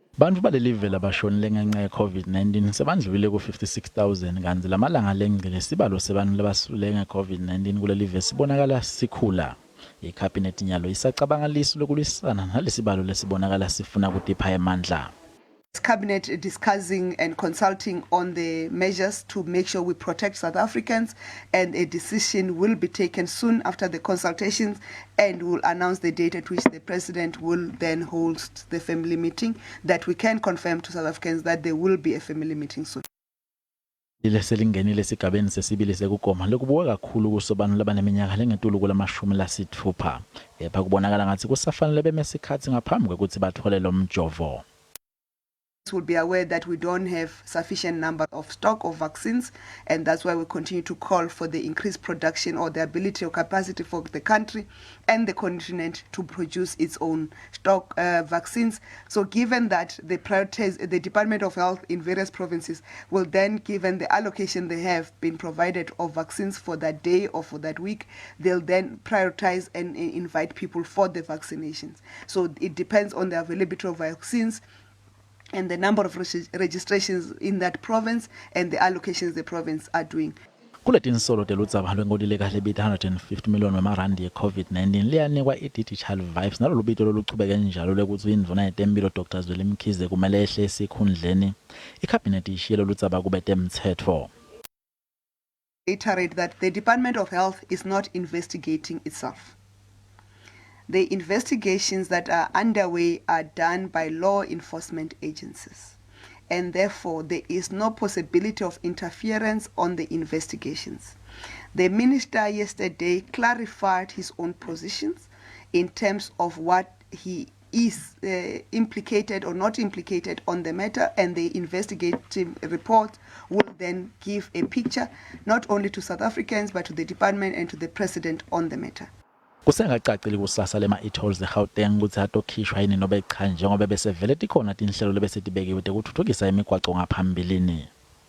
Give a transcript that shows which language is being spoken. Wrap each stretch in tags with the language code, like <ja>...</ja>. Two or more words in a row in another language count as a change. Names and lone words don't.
<ss>Bantfu balelive labashonile ngenxa ye-COVID-19 sebandlulile ku-56,000 kanti lamalanga lengcile isibalo sebantfu labasuleleka nge-COVID-19 kulelive sibonakala sikhula. Ikhabhinethi njalo isacabanga lisu lokulwisana nalesibalo lesibonakala sifuna kutipha emandla.</ss> <en>Cabinet discussing and consulting on the measures to make sure we protect South Africans, and a decision will be taken soon after the consultations, and will announce the date at which the president will then hold the family meeting, that we can confirm to South Africans that there will be a family meeting soon.</en> <ss>Liveselingena esigabeni sesibili sekugoma lokubuka kakhulu kusobanu labaneminyaka lengetulu kulamashumi lasitfupha. Epha kubonakala ngathi kusafanele beme isikhathi ngaphambi kokuthi bathole lo mjovo.</ss> <en>Will be aware that we don't have sufficient number of stock of vaccines, and that's why we continue to call for the increased production or the ability or capacity for the country and the continent to produce its own stock vaccines. So given that the Department of Health in various provinces will then, given the allocation they have been provided of vaccines for that day or for that week, they'll then prioritize and invite people for the vaccinations. So it depends on the availability of vaccines and the number of registrations in that province and the allocations the province are doing.</en> <ss>Kuletinsolo Tindzaba lwengodile kahle bit 150 million wemarandi ye-COVID-19 liyanikwa i-digital vibes nalo lubito loluchubeke njalo lekuthi indvuna yetemphilo Dr. Zweli kumele ehle esikhundleni. Ikhabhinethi ishilo Tindzaba kube temtsetfo.</ss> <en>Reiterate that the Department of Health is not investigating itself. The investigations that are underway are done by law enforcement agencies, and therefore there is no possibility of interference on the investigations. The minister yesterday clarified his own positions in terms of what he is implicated or not implicated on the matter, and the investigative report will then give a picture not only to South Africans but to the department and to the president on the matter.</en> <ss>Kusengacacile kusasa lema e-tolls eGauteng ukuthi atokhishwa yini nobe cha njengoba bese vele tikhona tinhlelo lebese tibekiwe tekuthuthukisa imigwaqo ngaphambilini.</ss>